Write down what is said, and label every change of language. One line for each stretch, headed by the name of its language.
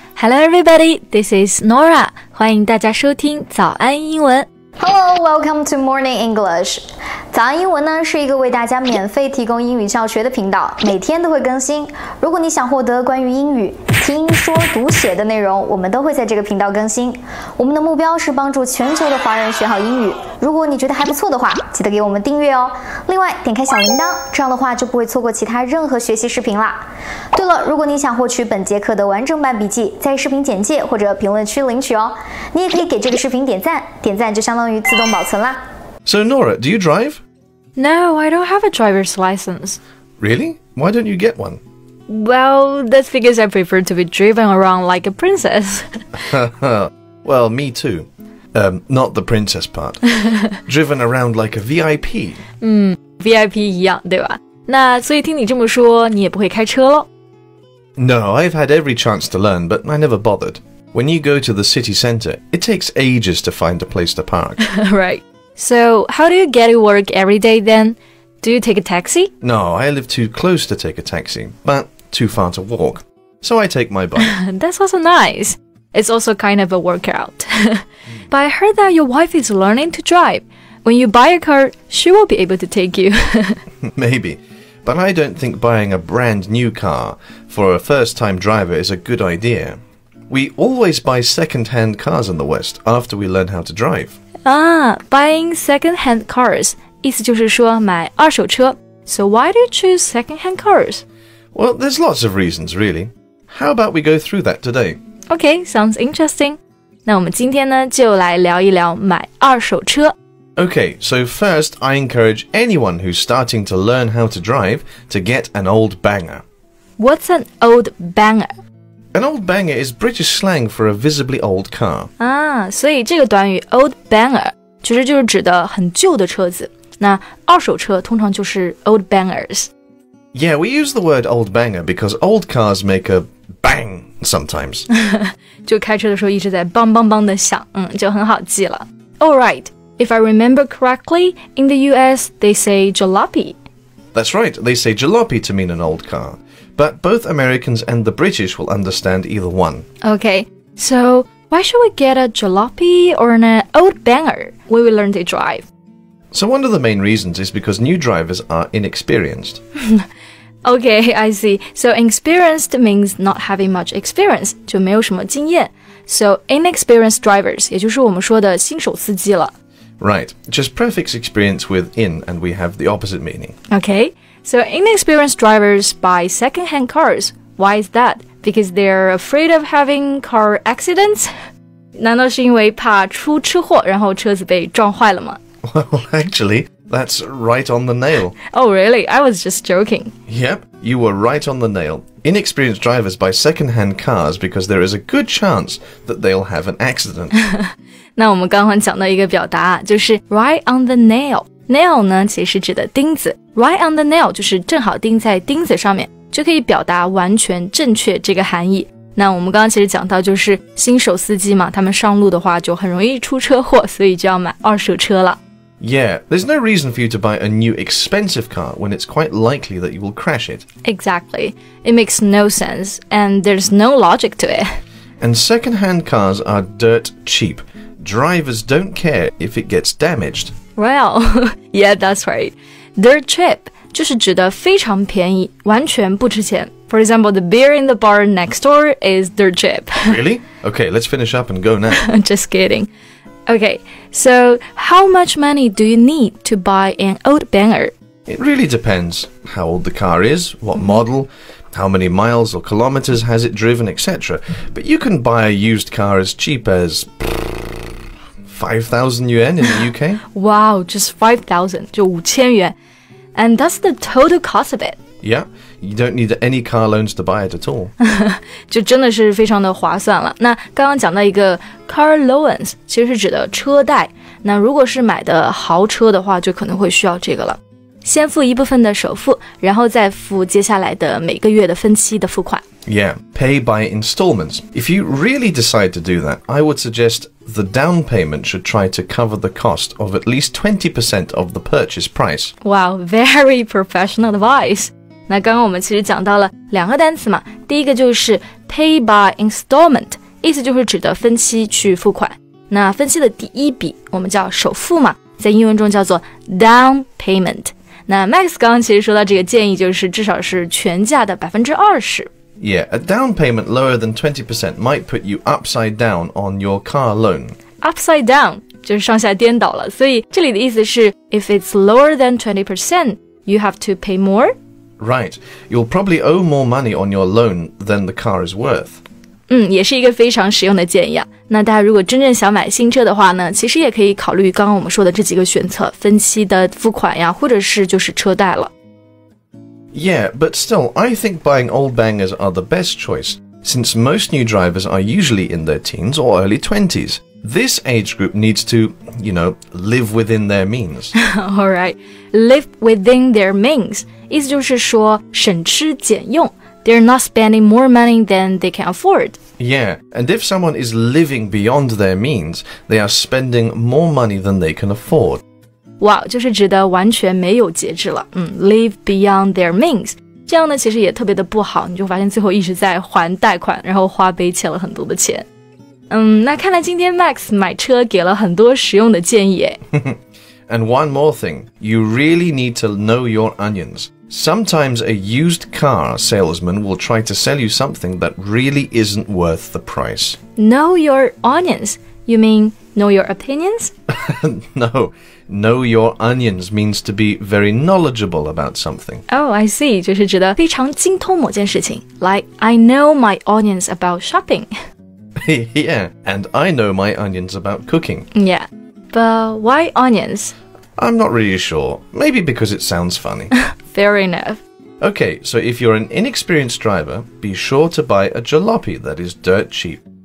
English: Hello everybody, this is Nora.
Chinese: 欢迎大家收听早安英文。 Hello, welcome to Morning English. 早安英文呢是一个为大家免费提供英语教学的频道，每天都会更新。如果你想获得关于英语听说读写的内容，我们都会在这个频道更新。我们的目标是帮助全球的华人学好英语。如果你觉得还不错的话，记得给我们订阅哦。另外，点开小铃铛，这样的话就不会错过其他任何学习视频啦。对了，如果你想获取本节课的完整版笔记，在视频简介或者评论区领取哦。你也可以给这个视频点赞，点赞就相当于自动保存啦。
English: So Nora, do you drive? No, I don't have a driver's license. Really? Why don't you get one? Well, that's because I prefer to be driven around like a princess. Well, me too. Not the princess part. Driven around like a VIP.
Chinese: VIP 一样，对吧？那所以听你这么说，你也不会开车咯？
English: No, I've had every chance to learn, but I never bothered. When you go to the city centre, it takes ages to find a place to park. Right. So, how do you get to work every day then? Do you take a taxi? No, I live too close to take a taxi, but too far to walk. So I take my bike. That's also nice. It's also kind of a workout. But I heard that your wife is learning to drive. When you buy a car, she will be able to take you. Maybe. But I don't think buying a brand new car for a first-time driver is a good idea. We always buy second-hand cars in the West after we learn how to drive. Buying second-hand cars.
Chinese: 意思就是说买二手车。
English: So why do you choose second-hand cars? Well, there's lots of reasons, really. How about we go through that today? Okay, sounds interesting.
Chinese: 那我们今天呢，就来聊一聊买二手车。
English: Okay, so first I encourage anyone who's starting to learn how to drive to get an old banger. What's an old banger? An old banger is British slang for a visibly old car.
Chinese: 所以这个短语 old banger 其实就是指的很旧的车子。那二手车通常就是 old bangers.
English: Yeah, we use the word old banger because old cars make a bang sometimes.
Chinese: 就开车的时候一直在梆梆梆的响，就很好记了。
English: Alright, if I remember correctly, in the US they say jalopy. That's right, they say jalopy to mean an old car. But both Americans and the British will understand either one. Okay, so why should we get a jalopy or an old banger when we learn to drive? So one of the main reasons is because new drivers are inexperienced. Okay, I see. So inexperienced means not having much experience,
Chinese: 就没有什么经验。
English: So inexperienced drivers,
Chinese: 也就是我们说的新手司机了。
English: Right, just prefix experience with in and we have the opposite meaning. Okay, so inexperienced drivers buy second-hand cars. Why is that? Because they're afraid of having car accidents?
Chinese: 难道是因为怕出车祸，然后车子被撞坏了吗？
English: Well, actually, that's right on the nail. Oh, really? I was just joking. Yep, you were right on the nail. Inexperienced drivers buy second-hand cars because there is a good chance that they'll have an accident.
Chinese: 那我们刚刚讲到一个表达，就是 right on the nail. Nail 呢，其实指的钉子。Right on the nail 就是正好钉在钉子上面，就可以表达完全正确这个含义。那我们刚刚其实讲到，就是新手司机嘛，他们上路的话就很容易出车祸，所以就要买二手车了。
English: Yeah, there's no reason for you to buy a new expensive car when it's quite likely that you will crash it. Exactly. It makes no sense, and there's no logic to it. And second-hand cars are dirt cheap. Drivers don't care if it gets damaged. Well, yeah, that's right.
Chinese: Dirt cheap 就是指的非常便宜，完全不值钱。
English: For example, the beer in the bar next door is dirt cheap. Really? Okay, let's finish up and go now. Just kidding. Okay, so how much money do you need to buy an old banger? It really depends how old the car is, what model, how many miles or kilometers has it driven, etc. But you can buy a used car as cheap as 5,000 yuan in the UK. Wow, just 5,000,
Chinese: 就5000元.
English: And that's the total cost of it. Yeah, you don't need any car loans to buy it at all.
Chinese: 就真的是非常的划算了。那刚刚讲到一个 car loans， 其实是指的车贷。那如果是买的豪车的话，就可能会需要这个了。先付一部分的首付，然后再付接下来的每个月的分期的付款。
English: Yeah, pay by installments. If you really decide to do that, I would suggest the down payment should try to cover the cost of at least 20% of the purchase price. Wow, very professional advice.
Chinese: 那刚刚我们其实讲到了2个单词嘛，第一个就是 pay by installment， 意思就是指的分期去付款。那分期的第一笔我们叫首付嘛，在英文中叫做 down payment。那 Max 刚刚其实说到这个建议就是至少是全价的20%。Yeah,
English: a down payment lower than 20% might put you upside down on your car loan.
Chinese: Upside down 就是上下颠倒了，所以这里的意思是
English: if it's lower than 20%, you have to pay more. Right, you'll probably owe more money on your loan than the car is worth.
Chinese: 也是一个非常实用的建议啊。那大家如果真正想买新车的话呢，其实也可以考虑刚刚我们说的这几个选择，分期的付款呀，或者是就是车贷了。
English: Yeah, but still, I think buying old bangers are the best choice, since most new drivers are usually in their teens or early 20s. This age group needs to, live within their means. Alright, live within their means.
Chinese: 意思就是说省吃俭用。
English: They're not spending more money than they can afford. Yeah, and if someone is living beyond their means, they are spending more money than they can afford.
Chinese: 哇，就是指的完全没有节制了。
English: Live beyond their means.
Chinese: 这样呢，其实也特别的不好，你就发现最后一直在还贷款，然后花呗欠了很多的钱。那看来今天 Max 买车给了很多实用的建议诶。
English: And one more thing, you really need to know your onions. Sometimes a used car salesman will try to sell you something that really isn't worth the price. Know your onions? You mean know your opinions? No, know your onions means to be very knowledgeable about something. Oh, I see.
Chinese: 就是指的非常精通某件事情。
English: Like, I know my onions about shopping. Yeah, and I know my onions about cooking. Yeah, but why onions? I'm not really sure. Maybe because it sounds funny. Fair enough. Okay, so if you're an inexperienced driver, be sure to buy a jalopy that is dirt cheap.